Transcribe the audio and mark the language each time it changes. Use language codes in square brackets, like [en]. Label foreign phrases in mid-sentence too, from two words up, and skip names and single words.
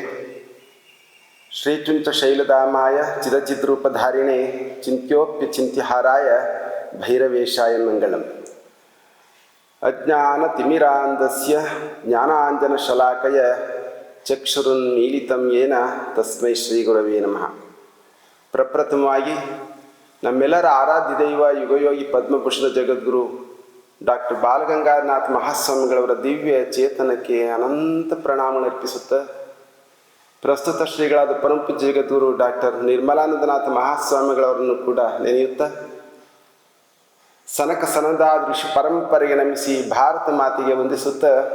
[sa] श्रीचुंच शैलदामाय चिदचिद्रूपधारिणे चिंत्योप्यचिंत्यहाराय भैरवेशाय मंगलम्। अज्ञानतिमिरान्धस्य ज्ञानाञ्जनशलाकया चक्षुरुन्मीलितं येन तस्मै ಶ್ರೀಗುರವೇ ನಮಃ। [kn] ಪ್ರಪ್ರಥಮವಾಗಿ ನಮ್ಮೆಲ್ಲರ ಆರಾಧ್ಯ ದೈವ ಯುಗಯೋಗಿ ಪದ್ಮಭೂಷಣ ಜಗದ್ಗುರು ಡಾಕ್ಟರ್ ಬಾಲಗಂಗಾಧರನಾಥ ಮಹಾಸ್ವಾಮಿಗಳವರ ದಿವ್ಯ ಚೇತನಕ್ಕೆ ಅನಂತ ಪ್ರಣಾಮ ಅರ್ಪಿಸುತ್ತಾ, ಪ್ರಸ್ತುತ ಶ್ರೀಗಳಾದ ಪರಮಪೂಜ್ಯ ಜಗದ್ಗುರು ಡಾಕ್ಟರ್ ನಿರ್ಮಲಾನಂದನಾಥ ಮಹಾಸ್ವಾಮಿಗಳವರನ್ನು ಕೂಡ ನೆನೆಯುತ್ತಾ, ಸನಕ ಸನದಾದ ಋಷಿ ಪರಂಪರೆಗೆ ನಮಿಸಿ ಭಾರತ ಮಾತೆಗೆ ವಂದಿಸುತ್ತಾ,